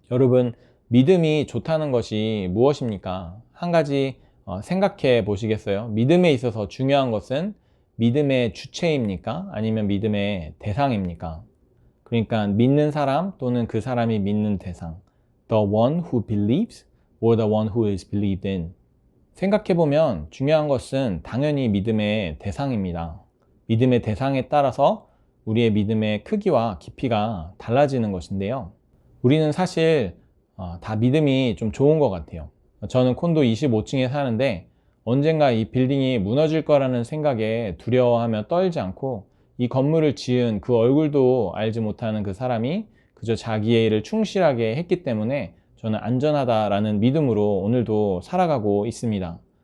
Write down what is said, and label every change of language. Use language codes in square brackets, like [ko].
[ko] 여러분, 믿음이 좋다는 것이 무엇입니까? 한 가지 생각해 보시겠어요? 믿음에 있어서 중요한 것은 믿음의 주체입니까? 아니면 믿음의 대상입니까? 그러니까 믿는 사람 또는 그 사람이 믿는 대상. [en] The one who believes or the one who is believed in. [ko] 생각해보면 중요한 것은 당연히 믿음의 대상입니다. 믿음의 대상에 따라서 우리의 믿음의 크기와 깊이가 달라지는 것인데요. 우리는 사실 다 믿음이 좀 좋은 것 같아요. 저는 콘도 25층에 사는데 언젠가 이 빌딩이 무너질 거라는 생각에 두려워하며 떨지 않고 이 건물을 지은 그 얼굴도 알지 못하는 그 사람이 그저 자기의 일을 충실하게 했기 때문에 저는 안전하다라는 믿음으로 오늘도 살아가고 있습니다.